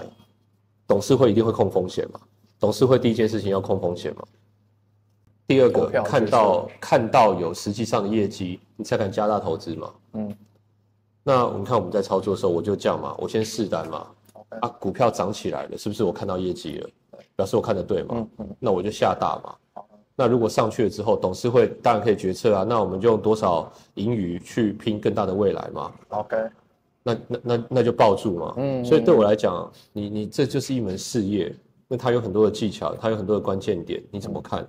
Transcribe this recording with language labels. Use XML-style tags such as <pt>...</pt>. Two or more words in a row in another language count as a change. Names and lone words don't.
<zh>董事會一定會控風險嘛？董事會第一件事情要控風險嘛？第二個，看到有實際上的業績，你才敢加大投資嘛？那我們看我們在操作的時候，我就這樣嘛，我先試單嘛。股票漲起來了，是不是我看到業績了？表示我看得對嘛？那我就下大嘛。那如果上去了之後，董事會當然可以決策啊。那我們就用多少盈餘去拼更大的未來嘛 ？OK， 那就抱住嘛。所以对我來講，你這就是一門事業，那它有很多的技巧，它有很多的關鍵點，你怎麼看？</zh>